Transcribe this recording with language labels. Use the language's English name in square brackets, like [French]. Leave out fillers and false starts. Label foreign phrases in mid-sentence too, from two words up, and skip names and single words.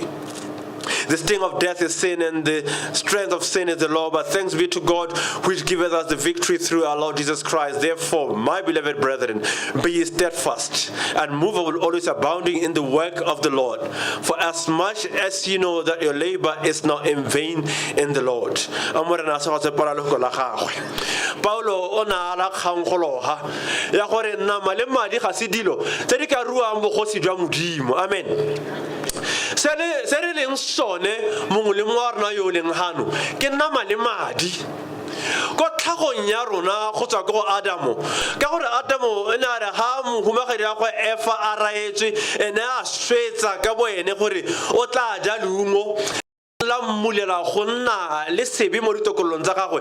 [English] The sting of death is sin, and the strength of sin is the law. But thanks be to God, which giveth us the victory through our Lord Jesus Christ. Therefore, my beloved brethren, be ye steadfast and movable, always abounding in the work of the Lord. For as much as you know that your labor is not in vain in the Lord. [Tswana] Paulo ona ala khankgologa ya gore nama le madi ga se dilo tse di ka ruang bogosi jwa modimo. Amen. Se re leng sone mongwe le mongwe wa rona yo o leng gano ke nama le madi ko tlhagong ya rona go tswa ko go Adamo, ka gore Adamo ene a re ga mohumagadi ya go Efa a raetswe ene a swetsa ka boene gore o tla ja leungo la mmulela go nna le sebe mo ditokololong tsa gagwe.